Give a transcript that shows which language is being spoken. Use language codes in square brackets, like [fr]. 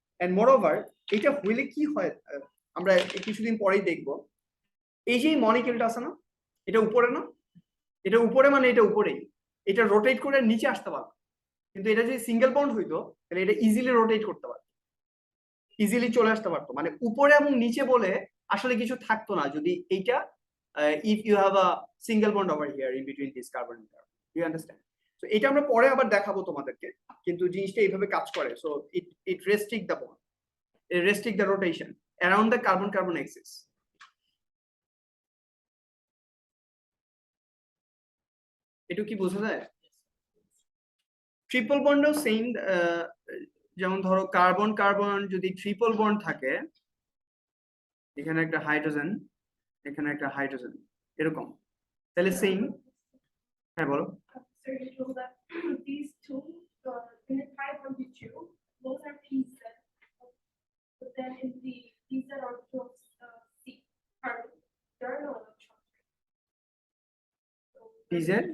[bn] And moreover এটা হইলে কি হয় আমরা কিছুদিন পরেই দেখবো, এই যে মলিকিউলটা আছে না, এটা উপরে না, এটা উপরে মানে এটা উপরেই, এটা রোটেট করে নিচে আসতে পারবে, কিন্তু এটা যদি সিঙ্গেল বন্ড হইতো তাহলে এটা ইজিলি রোটেট করতে পারতো, ইজিলি চলে আসতে পারতো, মানে উপরে এবং নিচে বলে আসলে কিছু থাকতো না যদি এইটা [en] If you have a single bond over here in between this carbon and carbon. You understand? [bn] তো এটা আমরা পরে আবার দেখাবো তোমাদেরকে, কিন্তু জিনিসটা এইভাবে কাজ করে। [en] So it restrict the bond, restrict the rotation around the carbon-carbon axis. [bn] এটা কি বোঝা যায়? ট্রিপল বন্ডও সেম, যেমন ধরো কার্বন কার্বন যদি ট্রিপল বন্ড থাকে, এখানে একটা হাইড্রোজেন, এখানে একটা হাইড্রোজেন, এরকম, তাহলে সেম। হ্যাঁ বলো। [en] So you know that these two, in the pi bond you choose, those are pz. But then in the pz orbital of C carbon, there are no electrons. So PZ?